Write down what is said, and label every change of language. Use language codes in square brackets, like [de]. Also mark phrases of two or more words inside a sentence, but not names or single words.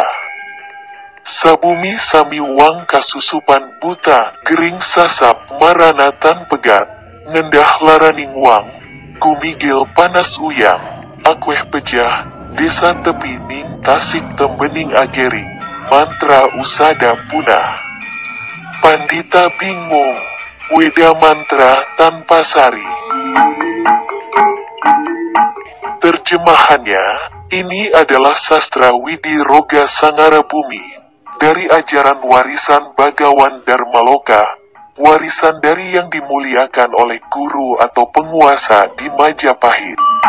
[kaw] Sabumi Sami Wang Kasusupan buta, Gering Sasap Maranatan Pegat, Ngendah Laraning Wang, Kumigil Panas Uyang, Akweh Pejah, Desa Tepi Ning Tasik Tembening Agering, Mantra Usada Punah. Pandita bingung, Weda mantra tanpa sari. [id] Terjemahannya, ini adalah sastra Widi Roga Sangara Bumi, dari ajaran warisan Bagawan Darmaloka, warisan dari yang dimuliakan oleh guru atau penguasa di Majapahit.